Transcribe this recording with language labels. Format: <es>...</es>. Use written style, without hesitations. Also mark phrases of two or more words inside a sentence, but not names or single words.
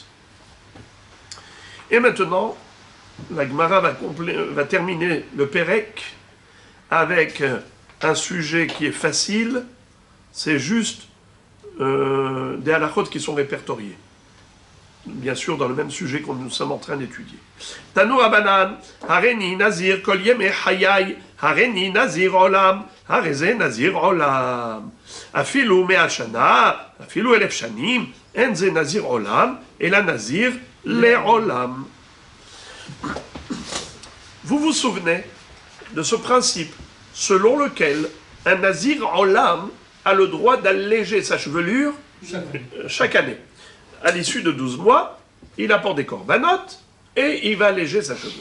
<fr>Et maintenant, la Gemara va terminer le Pérec avec un sujet qui est facile, c'est juste des halakhot qui sont répertoriés. Bien sûr, dans le même sujet que nous sommes en train d'étudier.</fr> <he>תנו רבנן, הריני נזיר, כל ימי חיי, הריני נזיר עולם, הרי זה נזיר עולם. אפילו מאה שנה, אפילו אלף שנים, אין זה נזיר עולם,</he> <fr>et la</fr> <he>נזיר לעולם.</he> <fr>Vous vous souvenez de ce principe selon lequel un Nazir Olam a le droit d'alléger sa chevelure chaque année. À l'issue de 12 mois, il apporte des corbanotes et il va alléger sa chevelure.</fr>